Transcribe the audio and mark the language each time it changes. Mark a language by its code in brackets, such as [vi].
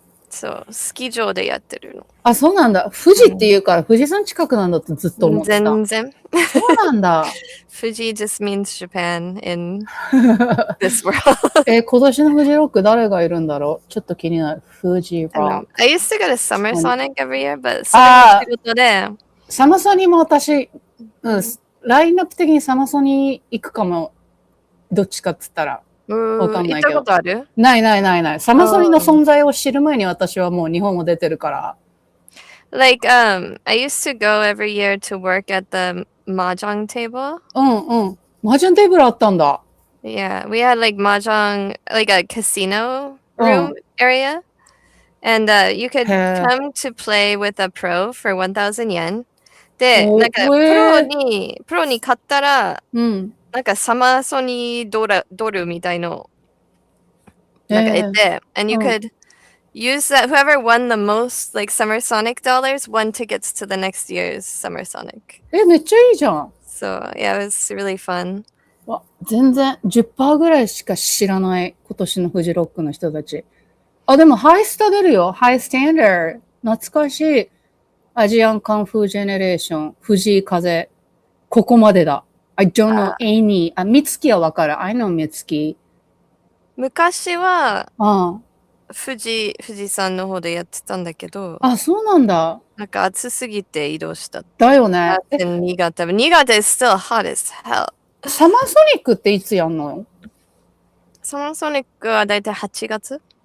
[ja] そう、スキー場でやってるの。あ、そうなんだ。富士っていうから富士山近くなんだってずっと思ってた。全然。そうなんだ。 [en] 富士 just means Japan in this world. [ja] 今年のフジロック誰がいるんだろう？ちょっと気になる。フジロック。 [en] I used to go to Summer Sonic every year, but [ja] それの仕事で。サマソニも私、ラインナップ的にサマソニ行くかも。どっちかっつったら。わかんないけど。行ったことある？ない。サマソニの存在を知る前に私はもう日本も出てるから。 [en] Like, I used to go every year to work at the mahjong table. [ja] 麻雀テーブルあったんだ。 [en] Yeah, we had like mahjong, like a casino room area. And you could come to play with a pro for 1,000 yen. [ja] で、なんかプロに買ったら、なんかサマソニドルみたいのなんか得て、 [en] and you could use that. Whoever won the most like Summer Sonic dollars won tickets to the next year's Summer Sonic. [ja] めっちゃいいじゃん。 [en] So yeah, it was really fun. [ja] 全然 10% ぐらいしか知らない今年のフジロックの人たち。あ、でもハイスタ出るよ。ハイスタンダード。懐かしい。アジアンカンフージェネレーション。藤井風。ここまでだ。 [en] I don't know any. [ja] 美月はわかる。 [en] I know [ja] 美月。昔は、富士山の方でやってたんだけど。あ、そうなんだ。なんか暑すぎて移動した。だよね。 [en] 新潟 is still hot as hell. [ja] サマーソニックっていつやんの？サマーソニックはだいたい8月。